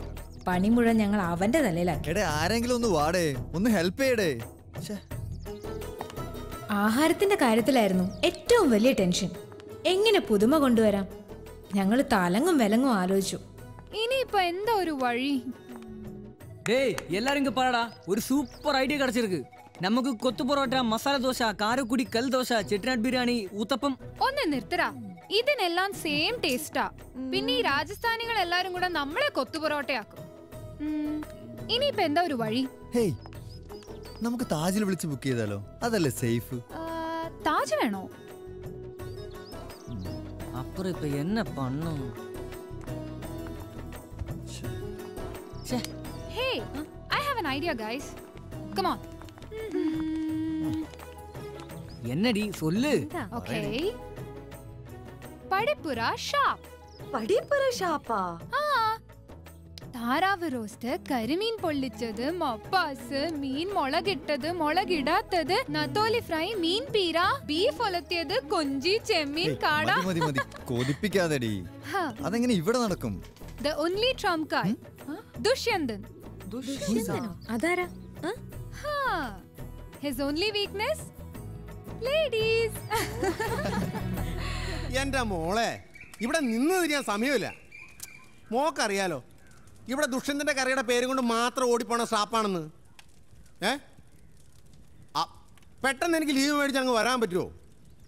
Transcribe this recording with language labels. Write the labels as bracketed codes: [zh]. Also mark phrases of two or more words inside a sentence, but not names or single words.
[ml] പണി മുഴുവൻ ഞങ്ങൾ അവന്റെ തലയിലാക്കി. ആരെങ്കിലും ഒന്ന് വാടേ, ഒന്ന് ഹെൽപ്പ് ചെയ്യടേ. ആഹാരത്തിന്റെ കാര്യത്തിലായിരുന്നു ഏറ്റവും വലിയ ടെൻഷൻ. എങ്ങനെ പുതുമ കൊണ്ടുവരാം? ഞങ്ങൾ തലങ്ങും വിലങ്ങും ആലോചിച്ചു. ഇനിയിപ്പോ എന്താ ഒരു വഴി? [ta] டேய் எல்லாரும் இங்க பாருடா, ஒரு சூப்பர் ஐடியா கிடைச்சிருக்கு. [ml] നമുക്ക് കൊത്തു പൊറോട്ട, മസാല ദോശ, കാരക്കുടി, കൽ ദോശ, ചെട്ടിനാട് ബിരിയാണി, ഊത്തപ്പം. ഒന്ന് നിർത്തടാ, ഇതിനെല്ലാം [en] same taste. [ml] പിന്നെ ഈ രാജസ്ഥാനികൾ എല്ലാരും കൂടെ നമ്മളെ കൊത്തു പൊറോട്ടയാക്കും. ഇനിയിപ്പോ എന്താ ഒരു വഴി? ഹേയ്, നമുക്ക് താജിൽ വിളിച്ച് ബുക്ക് ചെയ്താലോ? അതല്ലേ സേഫ്. താജ് വേണോ? അപ്പുറം ഇപ്പൊ എന്നെ പണ്ണു. [en] Hey, I have an idea, guys. Come on. [ta] என்னடி சொல்லு. [ml] Okay. പടിപ്പുര ഷാപ്പ്. പടിപ്പുര ഷാപ്പാ? താറാവ് റോസ്റ്റ്, കരിമീൻ പൊള്ളിച്ചത്, മപ്പാസ്, മീൻ മുളകിട്ടത്, മുളകിടാത്തത്, നത്തോലി ഫ്രൈ, മീൻ പീര, ബീഫ് ഒലത്തിയത്, കൊഞ്ചി, ചെമ്മീൻ, കാട. മതി മതി, കൊതിപ്പിക്കാതെടി. അതെങ്ങനെ ഇവിടെ നടക്കും? [en] The only trump card. [ml] ദുഷ്യന്തൻ. അതാരാ? [en] His only weakness? Ladies. [ml] എന്റെ മോളെ, ഇവിടെ നിന്ന് തിരിയാൻ സമയമില്ല. മോക്കറിയാലോ ഇവിടെ ദുഷ്യന്തന്റെ കറിയുടെ പേരും കൊണ്ട് മാത്രം ഓടിപ്പോണ ഷാപ്പാണെന്ന്. പെട്ടെന്ന് എനിക്ക് ലീവ് മേടിച്ച് അങ്ങ് വരാൻ പറ്റുമോ?